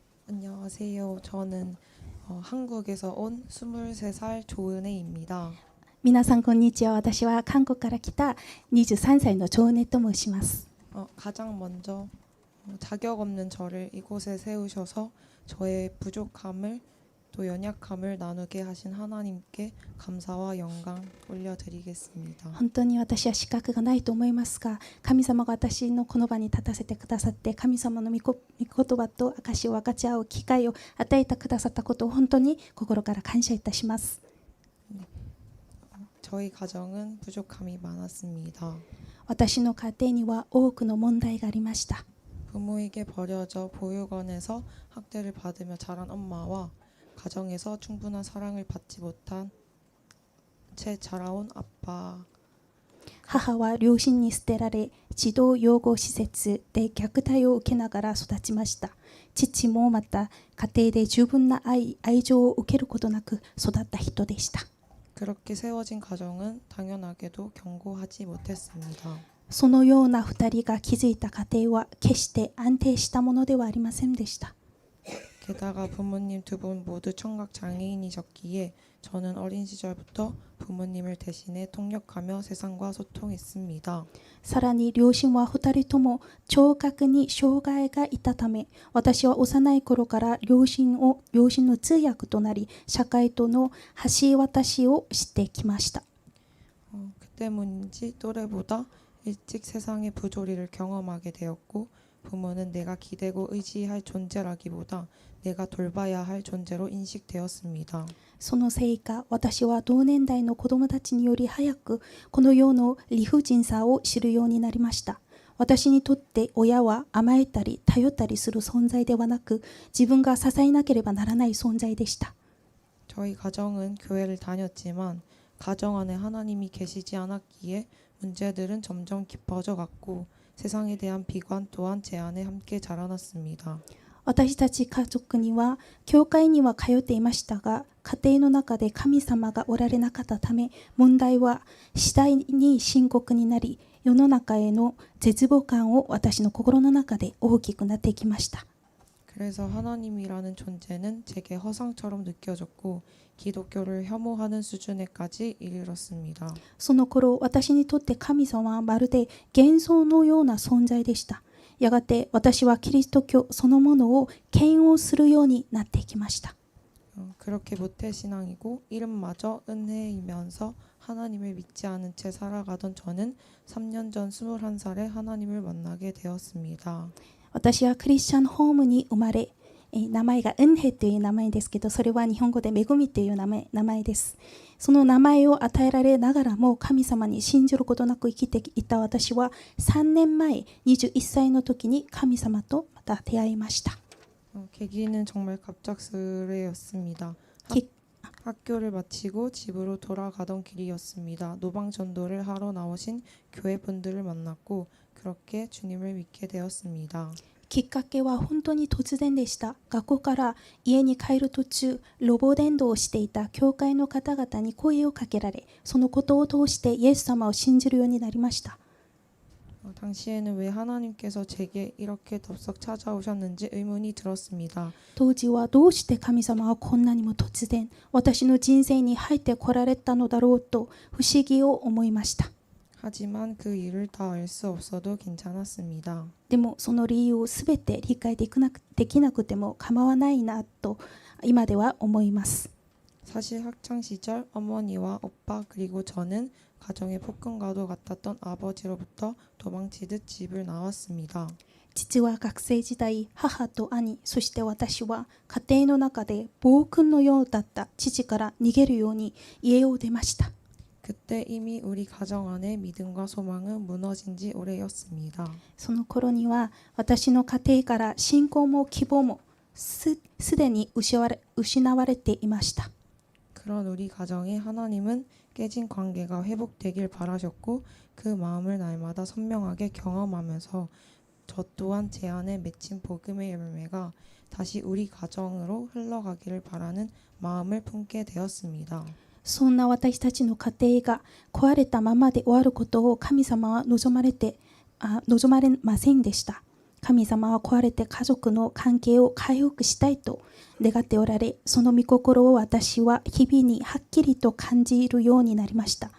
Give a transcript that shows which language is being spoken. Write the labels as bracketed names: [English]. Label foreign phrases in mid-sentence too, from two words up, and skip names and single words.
[Korean] 안녕하세요. 저는 한국에서 온 23살 조은혜입니다. [Japanese] 皆さんこんにちは。私は韓国から来た23歳のジョーネと申します。 [Korean] 가장 먼저 자격 없는 저를 이곳에 세우셔서 저의 부족함을 또 연약함을 나누게 하신 하나님께 감사와 영광 올려드리겠습니다. [Japanese] 本当に私は資格がないと思いますが、神様が私のこの場に立たせてくださって、神様の御言葉と証を分かち合う機会を与えてくださったことを本当に心から感謝いたします。 [Korean] 저희 가정은 부족함이 많았습니다. [Japanese] 私の家庭には多くの問題がありました。 [Korean] 부모에게 버려져 보육원에서 학대를 받으며 자란 엄마와 가정에서 충분한 사랑을 받지 못한 채 자라온 아빠. [Japanese] 母は両親に捨てられ、児童養護施設で虐待を受けながら育ちました。父もまた家庭で十分な愛情を受けることなく育った人でした。 [Korean] 그렇게 세워진 가정은 당연하게도 견고하지 못했습니다. [Japanese] そのような二人が築いた家庭は決して安定したものではありませんでした。 [Korean] 게다가 부모님 두 분 모두 청각 장애인이셨기에 저는 어린 시절부터 부모님을 대신해 통역하며 세상과 소통했습니다. [Japanese] さらに両親は二人とも聴覚に障害がいたため、私は幼い頃から両親の通訳となり、社会との橋渡しをしてきました。 [Korean] 그 때문인지 또래보다 일찍 세상의 부조리를 경험하게 되었고 부모는 내가 기대고 의지할 존재라기보다 내가 돌봐야 할 존재로 인식되었습니다. [Japanese] そのせいか、私は同年代の子供たちにより早くこの世の理不尽さを知るようになりました。私にとって親は甘えたり頼ったりする存在ではなく、自分が支えなければならない存在でした。 [Korean] 저희 가정은 교회를 다녔지만 가정 안에 하나님이 계시지 않았기에 문제들은 점점 깊어져 갔고 세상에 대한 비관 또한 제 안에 함께 자라났습니다. [Japanese] 私たち家族には教会には通っていましたが、家庭の中で神様がおられなかったため、問題は次第に深刻になり、世の中への絶望感を私の心の中で大きくなっていきました。 [Korean] 그래서 하나님이라는 존재는 제게 허상처럼 느껴졌고 기독교를 혐오하는 수준에까지 이르렀습니다. [Japanese] その頃、私にとって神様はまるで幻想のような存在でした。やがて私はキリスト教そのものを嫌悪するようになっていきました。 [Korean] 그렇게 모태신앙이고 이름마저 은혜이면서 하나님을 믿지 않은 채 살아가던 저는 3년 전 21살에 하나님을 만나게 되었습니다. [Japanese] 私はクリスチャンホームに生まれ、名前がウンヘという名前ですけど、それは日本語で恵みという名前です。その名前を与えられながらも神様に信じることなく生きていた私は3年前21歳の時に神様とまた出会いました。 [Korean] 계기는 정말 갑작스레였습니다. 학교를 마치고 집으로 돌아가던 길이었습니다. 노방전도를 하러 나오신 교회 분들을 만났고 그렇게 주님을 믿게 되었습니다. [Japanese] きっかけは本当に突然でした。学校から家に帰る途中、路傍伝道をしていた教会の方々に声をかけられ、そのことを通してイエス様を信じるようになりました。 [Korean] 당시에는 왜 하나님께서 제게 이렇게 덥석 찾아오셨는지 의문이 들었습니다. [Japanese] 当時はどうして神様はこんなにも突然、私の人生に入ってこられたのだろうと不思議を思いました。 [Korean] 하지만 그 이유를 다 알 수 없어도 괜찮았습니다. [Japanese] でもその理由をすべて理解できなくても構わないなと今では思います。 [Korean] 사실 학창 시절 어머니와 오빠 그리고 저는 가정의 폭군과도 같았던 아버지로부터 도망치듯 집을 나왔습니다. [Japanese] 父は学生時代、母と兄、そして私は家庭の中で暴君のようだった父から逃げるように家を出ました。 [Korean] 그때 이미 우리 가정 안에 믿음과 소망은 무너진 지 오래였습니다. [Japanese] その頃には私の家庭から信仰も希望もすでに失われていました。 [Korean] 그런 우리 가정에 하나님은 깨진 관계가 회복되길 바라셨고 그 마음을 날마다 선명하게 경험하면서 저 또한 제 안에 맺힌 복음의 열매가 다시 우리 가정으로 흘러가기를 바라는 마음을 품게 되었습니다. [Japanese] そんな私たちの家庭が壊れたままで終わることを神様は望まれませんでした。神様は壊れて家族の関係を回復したいと願っておられ、その御心を私は日々にはっきりと感じるようになりました。